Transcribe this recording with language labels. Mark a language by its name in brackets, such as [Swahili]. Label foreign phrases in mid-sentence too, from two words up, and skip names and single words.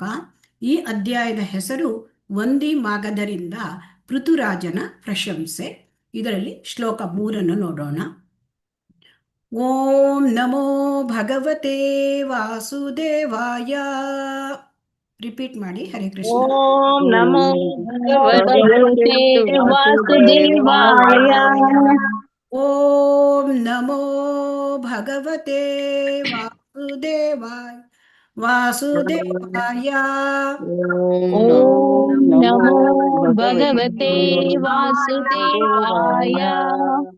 [Kannada] ಈ ಅಧ್ಯಾಯದ ಹೆಸರು ವಂದಿ ಮಾಗಧರಿಂದ ಪೃಥುರಾಜನ ಪ್ರಶಂಸೆ. ಇದರಲ್ಲಿ ಶ್ಲೋಕ 3 ನೋಡೋಣ. [Sanskrit] ಓಂ ನಮೋ ಭಗವತೆ ವಾಸುದೇವಾಯ. [Kannada] ರಿಪೀಟ್ ಮಾಡಿ. [Sanskrit] ಹರೇ ಕೃಷ್ಣ. ಓಂ ನಮೋ ಭಗವತೆ ವಾಸುದೇವಾಯ. ಓಂ ನಮೋ ಭಗವತೆ ವಾಸುದೇವಾಯ. ಓಂ ನಮೋ ಭಗವತೆ ವಾಸುದೇವಾಯ.